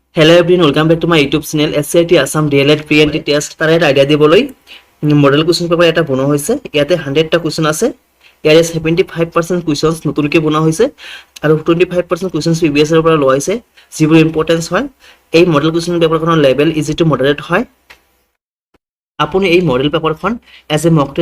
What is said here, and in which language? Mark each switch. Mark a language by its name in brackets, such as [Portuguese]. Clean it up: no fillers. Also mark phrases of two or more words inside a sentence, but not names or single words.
[English] Hello everyone, welcome back to my YouTube channel SCIT Assam DLED Pre-Entry Test [Assamese] তার এটা আইডিয়া দিবলৈ [English] model question paper [Assamese] এটা বনোৱা হৈছে ইয়াতে 100টা কোৱেশ্চন আছে ইয়াৰে 75% কোৱেশ্চনছ নতুনকৈ বনোৱা হৈছে আৰু 25% কোৱেশ্চনছ প্ৰিভিয়াছ এৰ পৰা লোৱা হৈছে যিবোৰ ইম্পৰ্টেন্স হয় এই [English] model question paperখনৰ level easy to moderate [Assamese] হয় আপুনি এই [English] model paperখন as a mock